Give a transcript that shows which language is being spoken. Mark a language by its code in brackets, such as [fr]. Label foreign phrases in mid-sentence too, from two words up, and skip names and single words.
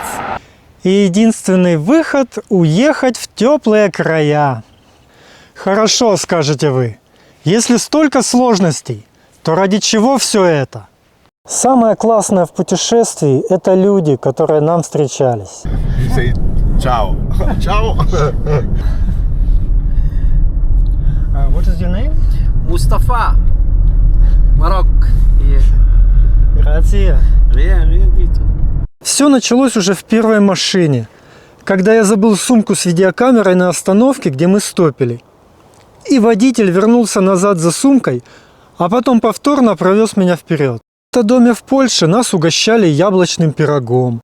[ru] И единственный выход – уехать в теплые края. Хорошо, скажете вы. Если столько сложностей, то ради чего все это? Самое классное в путешествии – это люди, которые нам встречались. [en] Say ciao. Ciao. What is your name? Mustafa, Morocco. Grazie. [fr] Rien du tout. [ru] Все началось уже в первой машине, когда я забыл сумку с видеокамерой на остановке, где мы стопили. И водитель вернулся назад за сумкой, а потом повторно провез меня вперед. В доме в Польше нас угощали яблочным пирогом.